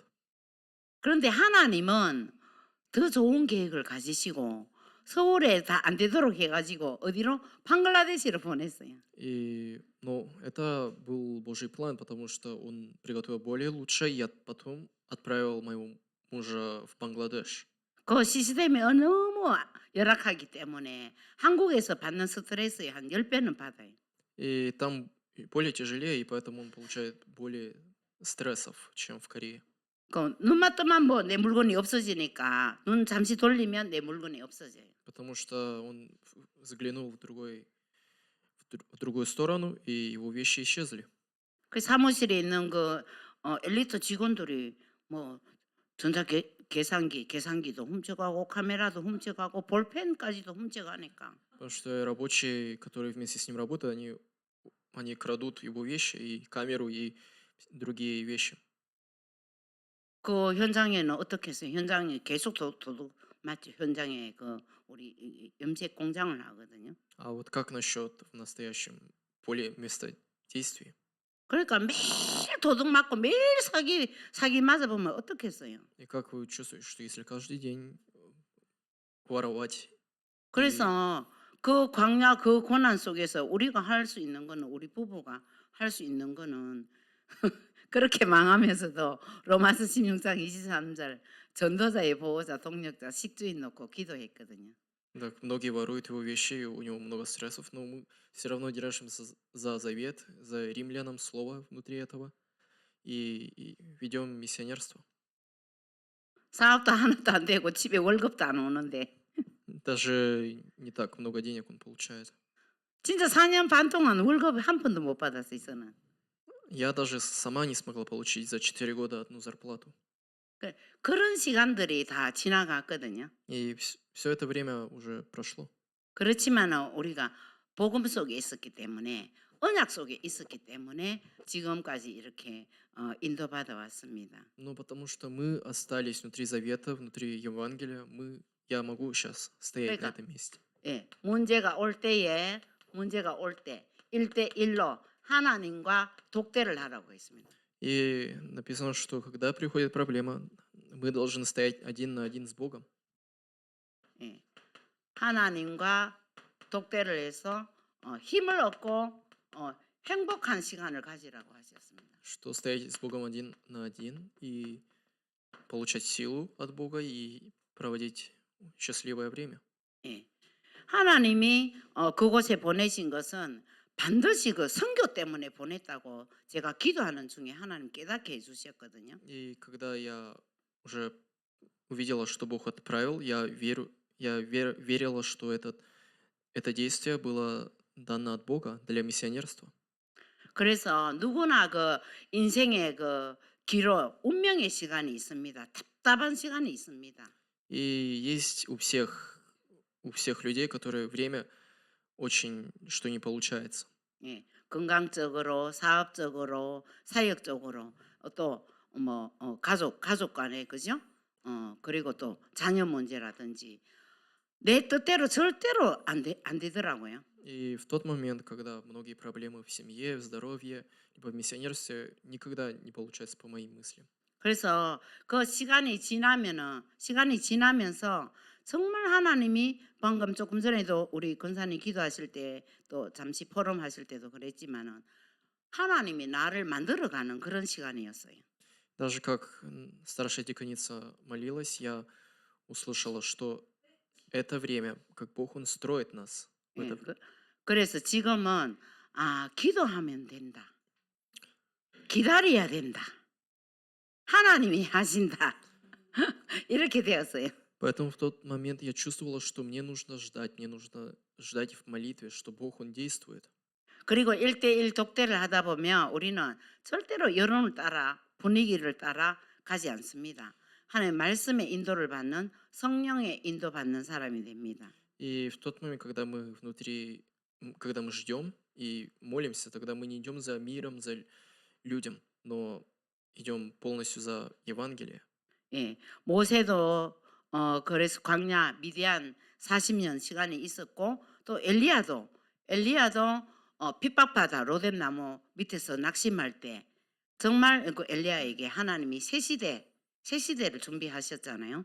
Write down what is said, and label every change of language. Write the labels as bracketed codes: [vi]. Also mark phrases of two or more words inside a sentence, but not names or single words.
[ko] 그런데 하나님은 더 좋은 계획을 가지시고 서울에 다 안 되도록 해가지고 어디로 방글라데시로 보냈어요. [ru] Но это был Божий план, потому что он приготовил более лучшее, и потом отправил моего мужа в Бангладеш. [ko] 그 시스템이 너무 열악하기 때문에 한국에서 받는 스트레스의 한 10배는 받아요. [ru] И там более тяжелее, и поэтому он получает более стрессов, чем в Корее. [ko] 그 눈만 뜨면 뭐 내 물건이 없어지니까 눈 잠시 돌리면 내 물건이 없어져요. [ru] Потому что он заглянул в другую сторону, и его вещи исчезли. [ko] 그 사무실에 있는 그 엘리트 직원들이 뭐 계산기도 훔쳐가고 카메라도 훔쳐가고 볼펜까지도 훔쳐가니까. [ru] Потому что рабочие, которые вместе с ним работают, они крадут его вещи, и камеру, и другие вещи. [ko] 그 현장에는 어떻게 했어요? 현장에 계속 도둑 맞죠? 현장에 그 우리 염색 공장을 하거든요. [ru] А вот как насчет в настоящем поле места действий? [ko] 그러니까 매일 도둑 맞고 매일 사기 맞아 보면 어떻겠어요? [ru] И как вы чувствуете, что если каждый день воровать и [ko] 그래서 그 광야 그 고난 속에서 우리가 할 수 있는 거는 우리 부부가 할 수 있는 거는 그렇게 망하면서도 로마서 16장 23절 전도자의 보호자 동력자 식주인 놓고 기도했거든요. [ru] так многие воруют его вещи, и у него много стрессов, но мы все равно держимся за завет, за римлянам слово внутри этого и ведем миссионерство. [ko] 사업도 하나도 안 되고 집에 월급도 안 오는데 [ru] Даже не так много денег он получает. [ko] 진짜 4년 반 동안 월급 한 푼도 못 받았어요, 저는. [ru] Я даже сама не смогла получить за 4 года одну зарплату. [ko] 그런 시간들이 다 지나갔거든요. [ru] И все это время уже прошло. [ko] 그렇지만 우리가 복음 속에 있었기 때문에 언약 속에 있었기 때문에 지금까지 이렇게 인도받아 왔습니다. [ru] Но потому что мы остались внутри завета, внутри Евангелия, я могу сейчас стоять на [ko] 그러니까 [ru] этом месте. [ko] 예, 문제가 올 때 1대1로 하나님과 독대를 하라고 했습니다. [ru] И написано, что когда приходит проблема, мы должны стоять один на один с Богом. [ko] 예, 하나님과 독대를 해서 힘을 얻고 행복한 시간을 가지라고 하셨습니다. [ru] Что стоять с Богом один на один и получать силу от Бога и проводить счастливое время. [ko] 예, 하나님이 그곳에 보내신 것은 반드시 그 선교 때문에 보냈다고 제가 기도하는 중에 하나님 깨닫게 해주셨거든요. [ru] И когда я уже увидела, что Бог отправил, верила, что это действие было дано от Бога для миссионерства. [ko] 그래서 누구나 그 인생의 그 기로 운명의 시간이 있습니다. 답답한 시간이 있습니다. [ru] И есть у всех людей, которые время очень, что не получается. [ko] 예, 건강적으로, 사업적으로, 사역적으로 또 뭐 가족 간에 그죠? 그리고 또 자녀 문제라든지 내 뜻대로 절대로 안 되더라고요. [ru] И в тот момент, когда многие проблемы в семье, в здоровье, либо в миссионерстве, никогда не получается по моим мыслям. [ko] 그래서 그 시간이 지나면서 정말 하나님이 방금 조금 전에도 우리 권사님 기도하실 때 또 잠시 포럼 하실 때도 그랬지만은 하나님이 나를 만들어가는 그런 시간이었어요. [ru] Даже как старшая деканица молилась, я услышала, что это время, как Бог, Он строит нас. в [ko] 예, [ru] это [ko] 그래서 지금은 기도하면 된다. 기다려야 된다. 하나님이 하신다. 이렇게 되었어요. [ru] Поэтому в тот момент я чувствовала, что мне нужно ждать в молитве, что Бог, Он действует. [ko] 그리고 1대1 독대를 하다 보면 우리는 절대로 여론을 따라 분위기를 따라 가지 않습니다. 하나님의 말씀의 인도를 받는 성령의 인도받는 사람이 됩니다. [ru] И в тот момент, когда мы когда мы ждем и молимся, тогда мы не идем за миром, за людям, но идем полностью за Евангелие. [ko] 예, 모세도 그래서 광야 미디안 40년 시간이 있었고 또 엘리야도 핍박받아 로뎀나무 밑에서 낙심할 때 정말 그 엘리야에게 하나님이 새 시대를 준비하셨잖아요.